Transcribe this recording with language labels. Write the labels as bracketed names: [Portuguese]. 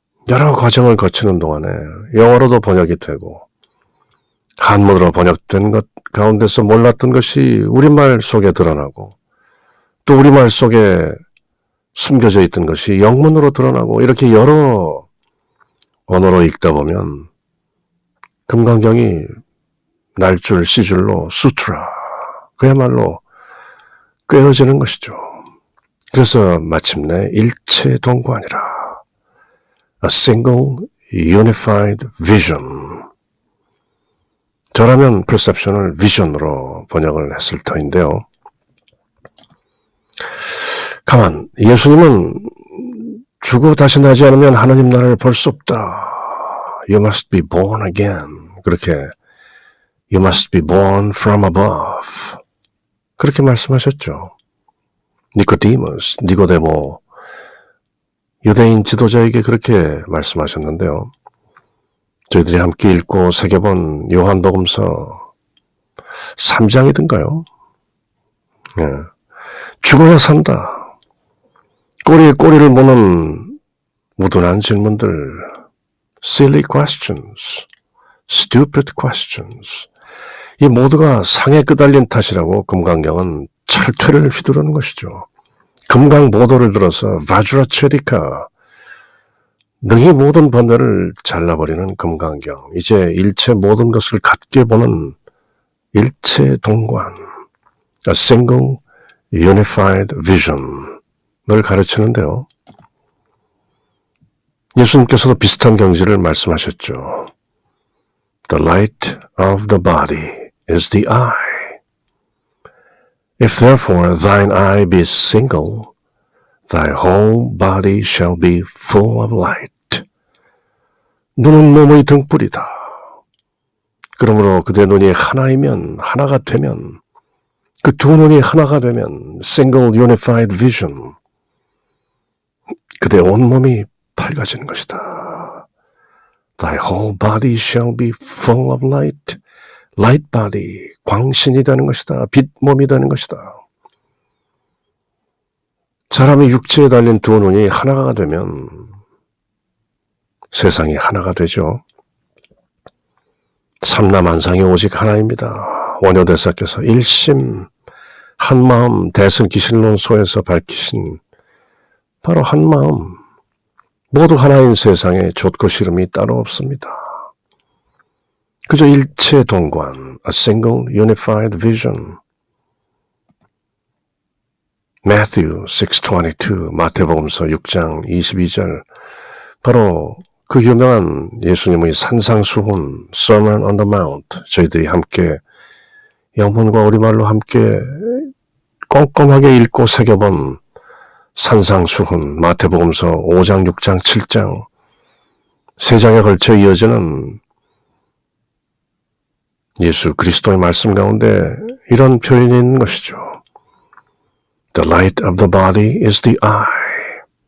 [Korean] 여러 과정을 거치는 동안에 영어로도 번역이 되고 한문으로 번역된 것 가운데서 몰랐던 것이 우리말 속에 드러나고 또 우리말 속에 숨겨져 있던 것이 영문으로 드러나고 이렇게 여러 언어로 읽다 보면 금강경이 날줄 씨줄로 수트라 그야말로 꿰어지는 것이죠. 그래서 마침내 일체동관이라 [English] A single unified vision. [Korean] 저라면 perception을 vision으로 번역을 했을 터인데요. 가만, 예수님은 죽고 다시 나지 않으면 하나님 나라를 볼 수 없다. [English] You must be born again. [Korean] 그렇게 [English] You must be born from above. [Korean] 그렇게 말씀하셨죠. 니코디모스, 니고데모 유대인 지도자에게 그렇게 말씀하셨는데요. 저희들이 함께 읽고 새겨본 요한복음서 3장이던가요? 예. 죽어야 산다. 꼬리에 꼬리를 무는 무둔한 질문들, [English] silly questions, stupid questions. [Korean] 이 모두가 상에 끄달린 탓이라고 금강경은 철퇴를 휘두르는 것이죠. 금강보도를 들어서 바주라체리카 능히 모든 번뇌를 잘라버리는 금강경. 이제 일체 모든 것을 같게 보는 일체동관, [English] a single unified vision [Korean] 을 가르치는데요. 예수님께서도 비슷한 경지를 말씀하셨죠. [English] The light of the body is the eye. If therefore thine eye be single, thy whole body shall be full of light. [Korean] 눈은 몸의 등불이다. 그러므로 그대 눈이 하나이면, 하나가 되면, 그 두 눈이 하나가 되면, [English] single unified vision, [Korean] 그대 온몸이 밝아지는 것이다. [English] Thy whole body shall be full of light. light body, [Korean] 광신이 되는 것이다. 빛 몸이 되는 것이다. 사람이 육체에 달린 두 눈이 하나가 되면 세상이 하나가 되죠. 삼라만상이 오직 하나입니다. 원효대사께서 일심 한마음 대승기실론소에서 밝히신 바로 한마음, 모두 하나인 세상에 좋고 싫음이 따로 없습니다. 그저 일체동관, [English] a single unified vision. [Korean] Matthew 6:22, 마태복음서 6장 22절, 바로 그 유명한 예수님의 산상수훈, Sermon on the Mount, 저희들이 함께 영문과 우리말로 함께 꼼꼼하게 읽고 새겨본 산상수훈, 마태복음서 5장, 6장, 7장, 세 장에 걸쳐 이어지는 예수 그리스도의 말씀 가운데 이런 표현이 있는 것이죠. [English] The light of the body is the eye.